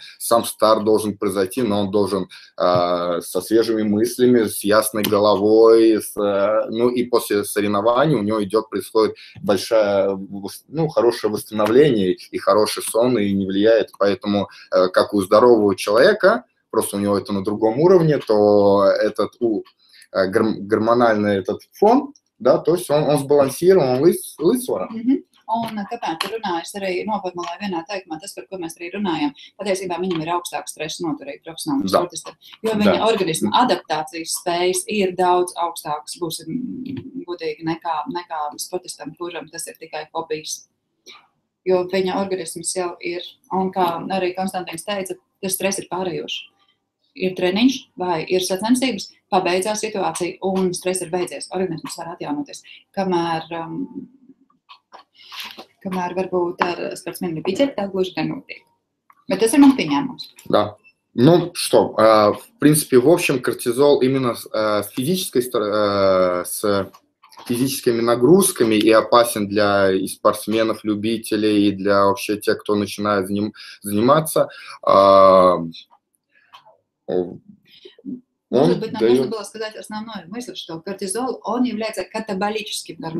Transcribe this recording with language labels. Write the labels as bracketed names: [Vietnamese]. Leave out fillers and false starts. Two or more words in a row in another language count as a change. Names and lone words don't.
[Russian] Сам старт должен произойти, но он должен со свежими мыслями, с ясной головой, и после соревнований у него происходит хорошее восстановление и хороший сон, и не влияет. Поэтому, как у здорового человека, просто у него это на другом уровне, то этот гормональный этот фон, да, то есть он сбалансирован, он līdzsvarā. [Latvian] Un kāpēc tu runāji, es arī noformulēju vienā teikumā, tas, par ko mēs arī runājam, patiesībā viņam ir augstāks stresa noturība profesionālam sportistam, jo viņa organisma adaptācijas spējas ir daudz augstākas, būsim godīgi, nekā sportistam, kuram tas ir tikai hobijs. Jo viņa organisms jau ir, un kā arī Konstantins teica, tas stress ir pārējošs. Ir treniņš vai ir sacensības, pabeidzās situācija un stress ir beidzies. Organisms var atjaunoties. Kamēr varbūt ar sportsmenu [Russian] бицепс так [Latvian] гluži nenotiek. Bet tas ir mans pieņēmums. [Russian] Да. Ну что, в принципе, в общем, кортизол именно с физическими нагрузками и опасен для и спортсменов, любителей, и для вообще тех, кто начинает заниматься. Может быть, нам нужно было сказать основную мысль, что кортизол, он является катаболическим гормоном.